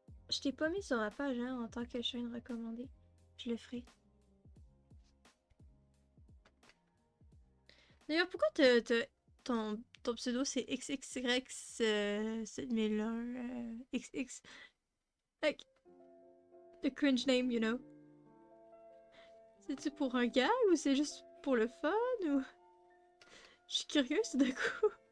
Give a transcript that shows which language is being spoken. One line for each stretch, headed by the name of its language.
French: Je t'ai pas mis sur ma page hein, en tant que chaîne recommandée. Je le ferai. D'ailleurs, pourquoi ton pseudo c'est XXRX 7001 XX?
English: Like, the cringe name, you know.
French: C'est-tu pour un gag ou c'est juste pour le fun ou... Je suis curieuse tout d'un coup.